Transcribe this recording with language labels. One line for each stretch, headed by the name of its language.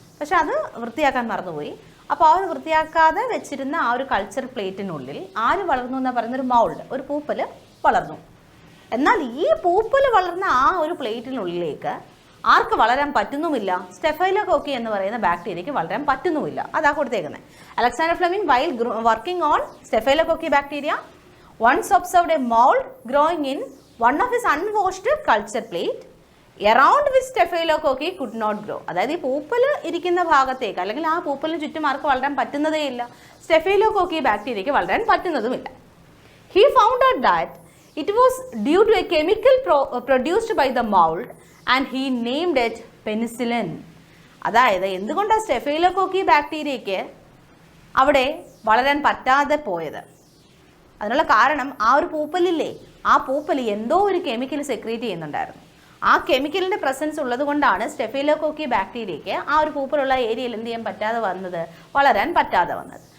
Malayalam: പക്ഷെ അത് വൃത്തിയാക്കാൻ മറന്നുപോയി. അപ്പോൾ ആ ഒരു വൃത്തിയാക്കാതെ വെച്ചിരുന്ന ആ ഒരു കൾച്ചർ പ്ലേറ്റിനുള്ളിൽ ആര് വളർന്നു എന്നാണ് പറയുന്നൊരു മൗൾഡ്, ഒരു പൂപ്പൽ വളർന്നു. എന്നാൽ ഈ പൂപ്പൽ വളർന്ന ആ ഒരു പ്ലേറ്റിനുള്ളിലേക്ക് ആർക്ക് വളരാൻ പറ്റുന്നുമില്ല? സ്റ്റെഫൈലോകോക്കി എന്ന് പറയുന്ന ബാക്ടീരിയയ്ക്ക് വളരാൻ പറ്റുന്നുമില്ല. അതാ കൊടുത്തേക്കുന്നത്.
English: Alexander Fleming while working on Staphylococcus bacteria once observed a mold growing in one of his unwashed culture plate around which Staphylococcus could not grow.
Malayalam: അതായത് ഈ പൂപ്പൽ ഇരിക്കുന്ന ഭാഗത്തേക്ക് അല്ലെങ്കിൽ ആ പൂപ്പലിന് ചുറ്റും ആർക്ക് വളരാൻ പറ്റുന്നതേ ഇല്ല, സ്റ്റെഫൈലോകോക്കി ബാക്ടീരിയയ്ക്ക് വളരാൻ പറ്റുന്നതുമില്ല.
English: He found out that it was due to a chemical produced by the mold and he named it penicillin.
Malayalam: അതായത് എന്തുകൊണ്ടാണ് സ്റ്റെഫൈലോകോക്കി ബാക്ടീരിയയ്ക്ക് അവിടെ വളരാൻ പറ്റാതെ പോയത്? അതിനുള്ള കാരണം ആ ഒരു പൂപ്പലില്ലേ, ആ പൂപ്പൽ എന്തോ ഒരു കെമിക്കൽ സെക്രീറ്റ് ചെയ്യുന്നുണ്ടായിരുന്നു. ആ കെമിക്കലിൻ്റെ പ്രസൻസ് ഉള്ളത് കൊണ്ടാണ് സ്റ്റെഫൈലോകോക്കി ബാക്ടീരിയയ്ക്ക് ആ ഒരു പൂപ്പലുള്ള ഏരിയയിൽ എന്ത് ചെയ്യാൻ പറ്റാതെ വന്നത്, വളരാൻ പറ്റാതെ വന്നത്.